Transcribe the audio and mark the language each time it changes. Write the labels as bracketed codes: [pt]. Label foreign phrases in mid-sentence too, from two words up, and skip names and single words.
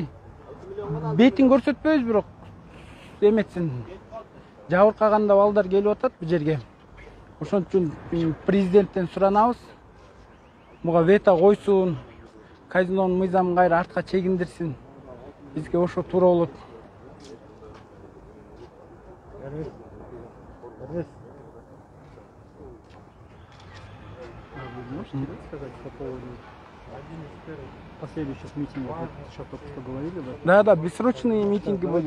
[ky] Бетин көрсөтпөйбүз, бирок эметсин. Жабыркаганда балдар келип атат бул жерге. Ошон үчүн президенттен суранабыз. Буга вето койсун, казинонун мыйзамын кайра артка чегиндирсин. Бизге ошо туура болот. [ru] Можете сказать по поводу последующих митингов? Сейчас только что говорили, да? Да, бессрочные митинги будут.